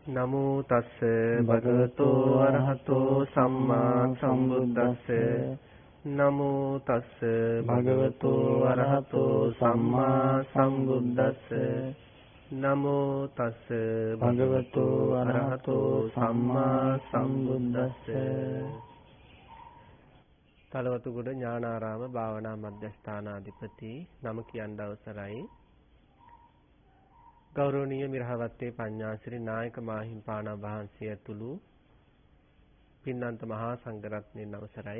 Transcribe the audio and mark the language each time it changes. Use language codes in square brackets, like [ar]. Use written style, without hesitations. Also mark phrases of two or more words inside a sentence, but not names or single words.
[pi] නමෝ තස්ස භගවතෝ අරහතෝ සම්මා සම්බුද්දස්ස නමෝ තස්ස භගවතෝ අරහතෝ සම්මා සම්බුද්දස්ස නමෝ තස්ස භගවතෝ අරහතෝ සම්මා සම්බුද්දස්ස. [si] තලවතුගොඩ ඥානාරාම භාවනා මධ්‍යස්ථානාධිපති නම කියන්න අවසරයි. ගෞරවනීය මිරහවත්තේ පඤ්ඤාසිරි නායක මාහිම්පාණන් වහන්සේ ඇතුළු පින්නන්ත මහා සංඝරත්නයන් අවසරයි.